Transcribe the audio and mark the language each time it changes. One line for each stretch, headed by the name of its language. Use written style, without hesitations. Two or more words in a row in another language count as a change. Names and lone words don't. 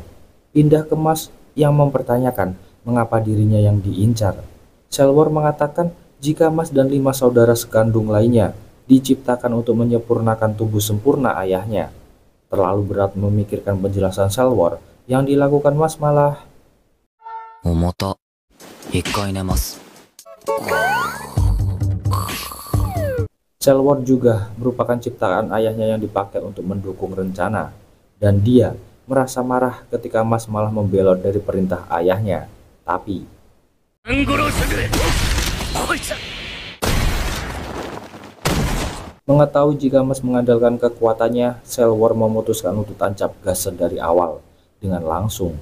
Indonesian: Pindah ke Mas yang mempertanyakan mengapa dirinya yang diincar. Selwar mengatakan jika Mas dan 5 saudara sekandung lainnya diciptakan untuk menyempurnakan tubuh sempurna ayahnya. Terlalu berat memikirkan penjelasan Selwar, yang dilakukan Mas malah
Japanese: 重た。一回寝ます。
Indonesian: Selwar juga merupakan ciptaan ayahnya yang dipakai untuk mendukung rencana, dan dia merasa marah ketika Mas malah membelot dari perintah ayahnya. Tapi mengetahui jika Mas mengandalkan kekuatannya, Selwar memutuskan untuk tancap gas dari awal dengan langsung.